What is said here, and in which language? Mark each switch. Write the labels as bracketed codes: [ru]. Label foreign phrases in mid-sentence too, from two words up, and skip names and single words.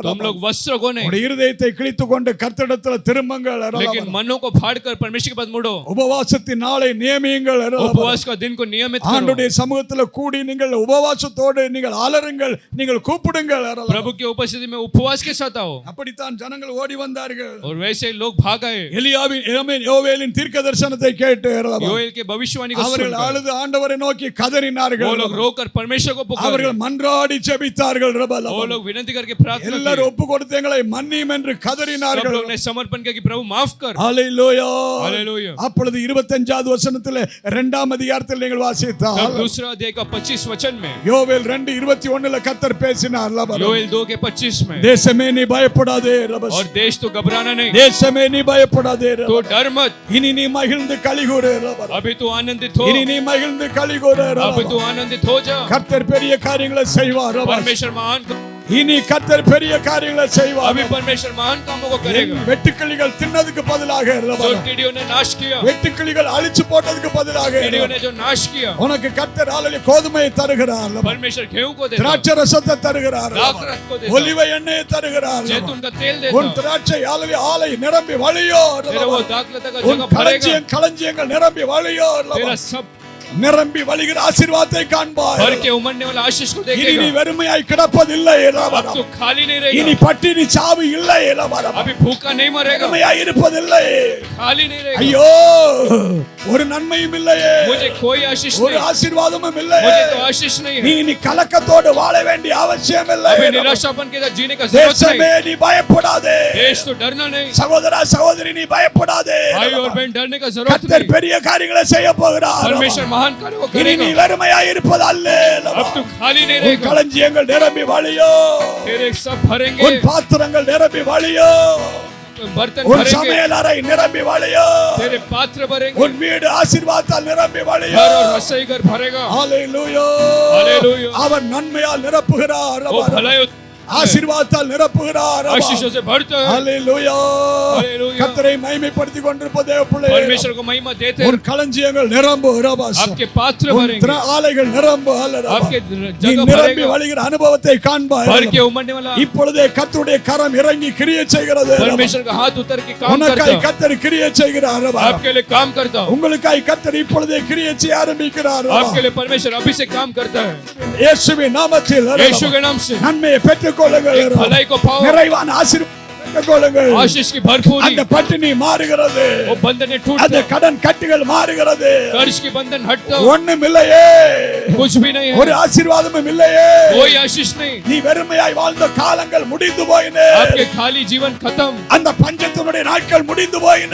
[hi] तुम लोग वस्त्र को नहीं [ta] உங்களுடைய இருதயத்தை கிழித்துக் கொண்டு கர்த்தரிடத்தில் திரும்புங்கள் ரலபா. [hi] लेकिन मनों को फाड़ कर परमेश्वर के पास मुड़ो, [ta] உபவாசத்தின் நாளை நியமியுங்கள் ரலபா. [hi] उपवास का दिन को नियमित करो, [ta] ஆண்டவருடைய சமூகத்துல கூடி நீங்கள் உபவாசத்தோடு நீங்கள் அலறுங்கள் நீங்கள் கூப்பிடுங்கள் ரலபா. [hi] प्रभु की उपस्थिति में उपवास के साथ आओ। [ta] அப்படித்தான் ஜனங்கள் ஓடி வந்தார்கள் [hi] और वैसे ही लोग भाग आए, [ta] எலியாவின் ஆமென் யோவேலின் தீர்க்கதரிசனத்தை கேட்டு ரலபா. [hi] योएल के भविष्यवाणी को [ta] அவர்கள் [hi] सुनकर [ta] அழுது ஆண்டவரை நோக்கி கதறினார்கள் [hi] वो लोग रोकर परमेश्वर को पुकारे, [ta] அவர்கள் மன்றாடி ஜெபித்தார்கள் ரபா. [hi] वो लोग विनती करके प्रार्थना [ta] எல்லாரும் [hi] की, [ta] ஒப்பு கொடுத்து எங்களை மன்னியும் என்று [hi] सब [ta] கதறினார்கள் [hi] लोग ने समर्पण किया कि प्रभु माफ कर। [ta] ஹalleluya. [hi] हालेलुया। [ta] அப்பொழுது 25வது வசனத்திலே இரண்டாம் அதிகாரத்தில் நீங்கள் வாசித்தால் [hi] तब दूसरा अध्याय का 25 वचन में, [ta] யோவேல் 2:21 கர்த்தர் பேசினார் ரபா. [hi] योएल 2 के 25 में, [ta] தேசமே நீ பயப்படாதே ரபா. [hi] और देश तो घबराना नहीं, [ta] தேசமே நீ பயப்படாதே ரபா. [hi] तो डर मत, [ta] இனி நீ மகிழ்ந்து களிகூரு ரபா. [hi] अभी तू आनंदित हो, [ta] இனி நீ மகிழ்ந்து களிகூரு ரபா. [hi] अभी तू आनंदित हो जा। [ta] கர்த்தர் பெரிய காரியங்களை செய்வார் ரபா. [hi] परमेश्वर महान, [ta] இனி கர்த்தர் பெரிய காரியங்களை செய்வார். [hi] अभी परमेश्वर महान कामों को करेगा। [ta] வெட்டுக்கிளிகள் தின்னதுக்கு பதிலாக ரபா. [hi] जो टिड्डियों ने नाश किया, [ta] வெட்டுக்கிளிகள் அழிச்சு போட்டதுக்கு பதிலாக [hi] टिड्डियों ने जो नाश किया, [ta] உனக்கு கர்த்தர் ஆலையில கோதுமையை தருகிறார் ரபா. [hi] परमेश्वर गेहूं को देता, [ta] திராட்சை ரசத்தை தருகிறார் ரபா. [hi] दाखरस को देता, [ta] ஒலிவ எண்ணெயை தருகிறார் ரபா. [hi] जैतून का तेल [ta] உன் [hi] देता, [ta] திராட்சை ஆலை நிரம்பி வழியோ [hi] तेरा [ta] ரபா. [hi] वो दाखलता का [ta] உன் [hi] जगह भरेगा, [ta] களஞ்சியங்கள் நிரம்பி வழியோ ரபா. [hi] तेरा सब [ta] நிரம்பி வழிகிற ஆசீர்வாதத்தை காண்பாய். [hi] भर के उमड़ने वाला आशीष को [ta] இனி நீ [hi] देखेगा। [ta] வெறுமையாய் கிடப்பதில்லை ரபா. [hi] अब तो खाली नहीं [ta] இனி [hi] रहेगा, [ta] பட்டினி சாவு இல்லை ரபா. [hi] अभी भूखा नहीं मरेगा, [ta] வெறுமையாய் இருப்பதில்லை. [hi] खाली नहीं रहेगा। [ta] ஐயோ ஒரு நன்மையும் இல்லையே, [hi] मुझे कोई आशीष [ta] ஒரு [hi] नहीं, [ta] ஆசீர்வாதமும் இல்லை. [hi] मुझे तो आशीष नहीं [ta] நீ [hi] है। [ta] இனி கலக்கத்தோடு வாழ வேண்டிய அவசியம் இல்லை. [hi] अभी निराशापन के साथ जीने का जरूरत [ta] தேசமே [hi] नहीं, [ta] நீ பயப்படாதே. [hi] देश तो डरना नहीं, [ta] சகோதரா சகோதரி நீ பயப்படாதே. [hi] भाई और बहन डरने का जरूरत [ta] கர்த்தர் [hi] नहीं, [ta] பெரிய காரியங்களை செய்ய போகிறார். [hi] परमेश्वर महान कार्यों को [ta] இனி நீ [hi] करेगा। [ta] வெறுமையாய் இருப்பது அல்ல. [hi] अब तू खाली नहीं [ta] உன் [hi] रहेगा, [ta] களஞ்சியங்கள் நிரம்பி வழியோ. [hi] तेरे सब [ta] உன் [hi] भरेंगे, [ta] பாத்திரங்கள் நிரம்பி வழியோ. [hi] बर्तन [ta] உன் [hi] भरेंगे, [ta] சமையல் அறை நிரம்பி வழியோ. [hi] तेरे पात्र भरेंगे, [ta] உன் வீடு ஆசீர்வாதத்தால் நிரம்பி வழியோ. [hi] घर और रसोई घर भरेगा। [ta] ஹalleluya. [hi] हालेलुया। [ta] அவர் நன்மையால் நிரப்புகிறார். [hi] वो भलाई [ta] ஆசீர்வாதத்தால் நிரப்புகிறார். [hi] आशीषों से भरता है। [ta] ஹalleluya. [hi] हालेलुया। [ta] கர்த்தரை மகிமைப்படுத்திக் கொண்டிருப்ப தேவ பிள்ளையே, [hi] परमेश्वर को महिमा देते [ta] உன் களஞ்சியங்கள் நிரம்பு ரபாஸ். [hi] आपके पात्र भरेंगे, [ta] ஆலைகள் நிரம்பு ஹalleluya. [hi] आपके [ta] நீ [hi] जगह [ta] நிரம்பி [hi] भरेगा, [ta] வழிகிற அனுபவத்தை காண்பாய். [hi] भर के उमड़ने वाला [ta] இப்பொழுதே கர்த்தருடைய கரம் இறங்கி கிரியை செய்கிறது. [hi] परमेश्वर का हाथ उतर के काम [ta] உனக்காய் [hi] करता है, [ta] கர்த்தர் கிரியை செய்கிறார். [hi] आपके लिए काम करता है, [ta] உங்களுக்காய் கர்த்தர் இப்பொழுதே கிரியை செய்ய ஆரம்பிக்கிறார். [hi] आपके लिए परमेश्वर अभी से काम करता है। [ta] இயேசுவின் நாமத்தில் [hi] यीशु के नाम से [ta] நன்மையை பெற்றுக்கொள்ளுங்கள். [hi] भलाई को पाओ, [ta] நிறைவான ஆசீர்வாதத்தை பெற்றுக்கொள்ளுங்கள். [hi] आशीष की भरपूरी, [ta] அந்த பட்டினி மாறுகிறது, [hi] वो बंधन टूटता [ta] அந்த [hi] है, [ta] கடன் கட்டுகள் மாறுகிறது. [hi] कर्ज की बंधन हटता है, [ta] ஒண்ணும் இல்லையே, [hi] कुछ भी नहीं [ta] ஒரு [hi] है, [ta] ஆசீர்வாதமும் இல்லையே. [hi] कोई आशीष नहीं, [ta] நீ வெறுமையாய் வாழ்ந்த காலங்கள் முடிந்து போயின. [hi] आपके खाली जीवन खत्म, [ta] அந்த பஞ்சத்தினுடைய நாட்கள் முடிந்து போயின.